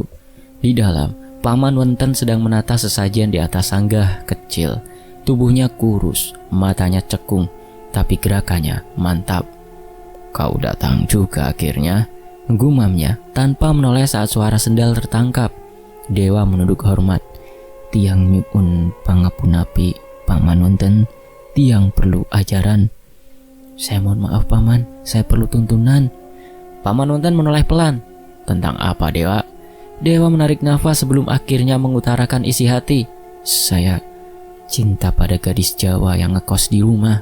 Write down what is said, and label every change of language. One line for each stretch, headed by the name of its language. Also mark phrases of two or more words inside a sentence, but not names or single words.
Indonesian: Di dalam, Paman Wenten sedang menata sesajen di atas sanggah kecil. Tubuhnya kurus, matanya cekung, tapi gerakannya mantap. Kau datang juga akhirnya, gumamnya tanpa menoleh saat suara sendal tertangkap. Dewa menunduk hormat.
Balinese: Tiang nyuun pangapunapi Paman Wenten, tiang perlu ajaran.
Indonesian: Saya mohon maaf Paman, saya perlu tuntunan. Paman Wenten menoleh pelan. Tentang apa Dewa? Dewa menarik nafas sebelum akhirnya mengutarakan isi hati. Saya cinta pada gadis Jawa yang ngekos di rumah.